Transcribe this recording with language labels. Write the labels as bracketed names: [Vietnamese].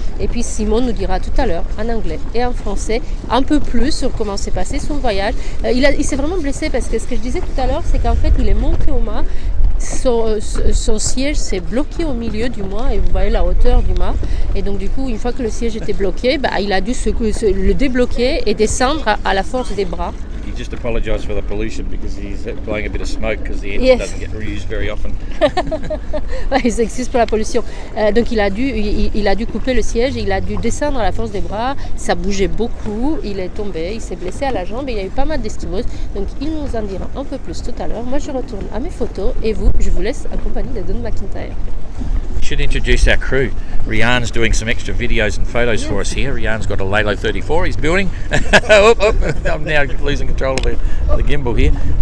[French] Et puis Simon nous dira tout à l'heure en anglais et en français un peu plus sur comment s'est passé son voyage. Il s'est vraiment blessé parce que ce que je disais tout à l'heure, c'est qu'en fait il est monté au mât. Son siège s'est bloqué au milieu du mât et vous voyez la hauteur du mât et donc du coup une fois que le siège était bloqué, il a dû le débloquer et descendre à la force des bras. [English] He just apologised for the pollution because he's blowing a bit of smoke because the engine doesn't get reused very often. [French] Il s'excuse pour la pollution. Donc il a dû couper le siège, et il a dû descendre à la force des bras. Ça bougeait beaucoup, il est tombé, il s'est blessé à la jambe et il y a eu pas mal d'estimose. Donc il nous en dira un peu plus tout à l'heure. Moi je retourne à mes photos et je vous laisse en compagnie de Dawn McIntyre. [English] Should introduce our crew. Rian's doing some extra videos and photos for us here. Rian's got a Lalo 34 he's building. I'm now losing control of the gimbal here.